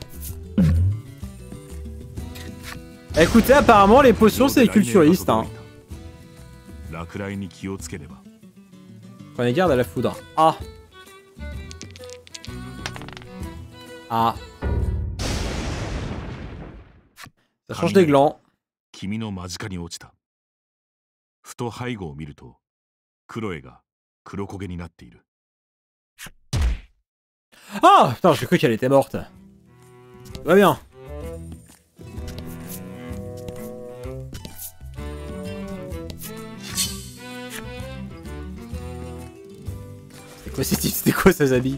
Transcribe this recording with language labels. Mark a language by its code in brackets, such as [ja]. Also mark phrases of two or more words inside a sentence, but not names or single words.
[fr] Écoutez, apparemment les potions c'est culturiste, hein. Prenez garde à la foudre. Ah. Ah. Ça change des glands. [ja] 君の間近に落ちた。ふと背後を見ると、クロエが黒焦げになっている。 [fr] Ah putain, j'ai cru qu'elle était morte. Va bien. C'est quoi ces types? C'était quoi ces habits?